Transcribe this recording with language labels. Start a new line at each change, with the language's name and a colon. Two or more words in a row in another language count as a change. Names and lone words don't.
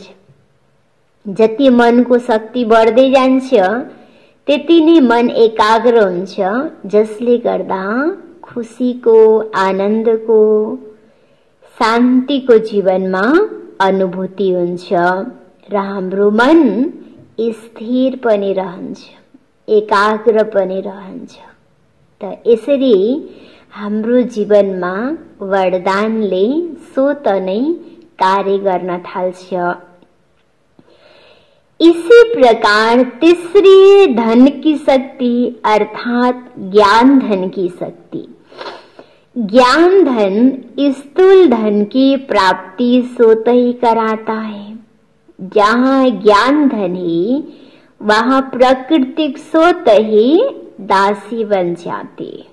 Nepali: जति मनको शक्ति बढ्दै जान्छ त्यति नै मन एकाग्र हुन्छ, जसले गर्दा खुसीको, आनन्दको, शान्तिको जीवनमा अनुभूति हुन्छ र हाम्रो मन स्थिर पनि रहन्छ, एकाग्र पनि रहन्छ। त यसरी हाम्रो जीवनमा वरदानले स्वत नै कार्य गर्न थाल्छ।
Hindi: इसी प्रकार तीसरी धन की शक्ति अर्थात ज्ञान धन की शक्ति। ज्ञान धन स्थूल धन की प्राप्ति स्वतः ही कराता है। जहाँ ज्ञान धन है वहाँ प्राकृतिक स्वतः ही दासी बन जाती है।